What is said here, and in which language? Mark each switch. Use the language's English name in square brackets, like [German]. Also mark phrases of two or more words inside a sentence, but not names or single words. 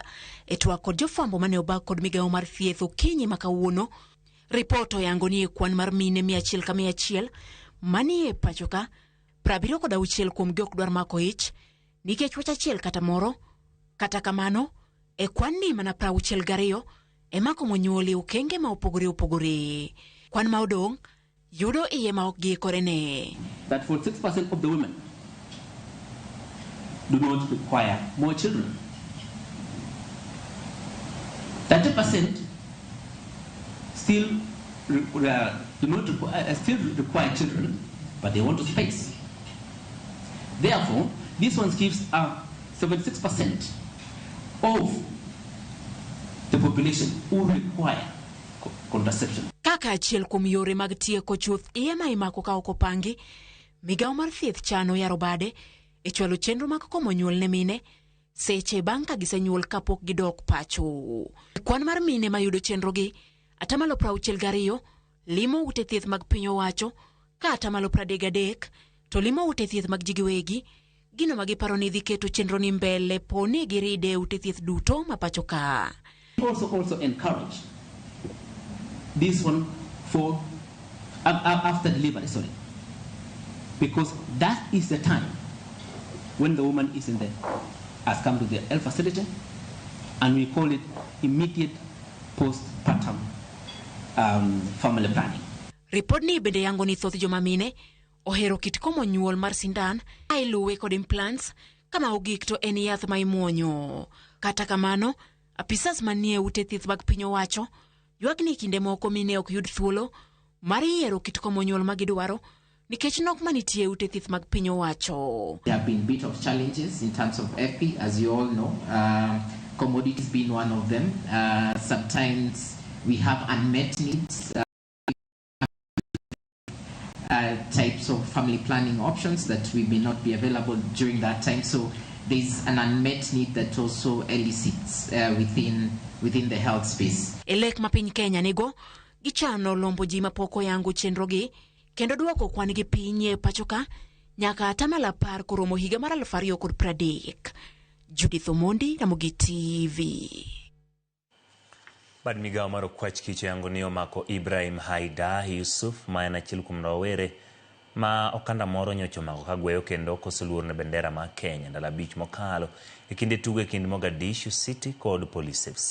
[Luo (Kenya and Tanzania)] E twak kod jofwambo mane obak kod migawo mar thieth okinyi ma kawuono, ripot oyango ni kwan mar mine 100 ka 100 manie pacho ka 76 kuomgi ok dwar mako ich nikech wach achiel kata moro. Kata kamano e kwan ni mana 62 ema komo nyuol e okenge ma opogore. Kwan ma odong' yudo iye ma ok giikore ne. [English] That 46% of the women do not require more children. 30% still require children, but they want to space. Therefore, this one gives 76% of the population who require contraception. [Luo (Kenya and Tanzania)] Kaka achiel kuom yore mag tieko chuth iye ma imako ka ok opangi, migawo mar thieth chano yaro bade e chwalo chenro mag komo nyuol ne mine seche bang' ka gisenyuol kapok gidok pacho. Kwan mar mine mayudo chenro gi 62% limo ute thieth mag piny owacho ka 33% to limo ute thieth mag jigiwegi. Gino magiparo ni dhi keto chenro ni mbele poni giride ute thieth duto ma pacho ka. [English] Also encourage this one for after delivery, because that is the time when the woman is has come to the health facility, and we call it immediate postpartum family planning. [Luo (Kenya and Tanzania)] Report ni bende yango ni thoth joma mine ohero kit komo nyuol mar sindan ailuwe kod implants kama ogik to en yath ma imuonyo. Kata kamano, apisas manie ute thieth mag piny owacho ywak ni kinde moko mine ok yud thuolo mar yiero kit komo nyuol ma gidwaro nikech nok manitie ute thieth mag piny owacho. [English] There have been a bit of challenges in terms of FP, as you all know. Commodities being one of them. Sometimes we have unmet needs. Types of family planning options that we may not be available during that time. So there's an unmet need that also elicits within the health space. [Luo (Kenya and Tanzania)] Elek ma piny Kenya nigo gichano lombo ji mapoko yangu chenro gi kendo duoko kwan gi piny e pacho ka nyaka 10 koromo higa mar 2030. Judith Omondi, Ramogi TV. Bad migawo mar okwach kich yango ni omako Ibrahim Haida Yusuf ma en achiel kuom rawere ma okanda moro nyocho mako kagweyo kendo koseluor ne bendera ma Kenya ndalo 5 mokalo e kinde tugo e kind Mogadishu City kod Police FC.